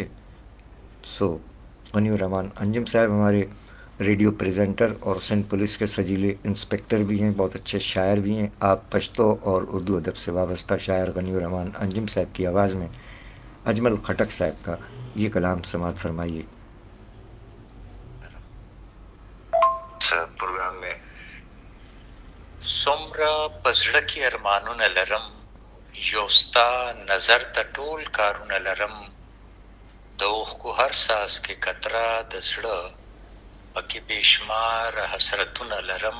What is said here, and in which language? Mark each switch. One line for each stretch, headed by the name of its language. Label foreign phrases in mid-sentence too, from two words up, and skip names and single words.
Urdu: سو غنی الرحمن انجم صاحب ہمارے ریڈیو پریزنٹر اور سندھ پولیس کے سجیلے انسپکٹر بھی ہیں، بہت اچھے شاعر بھی ہیں۔ آپ پشتو اور اردو ادب سے وابستہ شاعر غنی الرحمن انجم صاحب کی آواز میں اجمل خٹک صاحب کا یہ کلام سماعت فرمائیے۔ پروگرام میں
Pashto: سمرا پزړه ارمانونه لرم، یوستا نظر ته ټول کارونه لرم، د اوښکو هر ساز کې قطره د زړه پکې بېشمار حسرتونه لرم،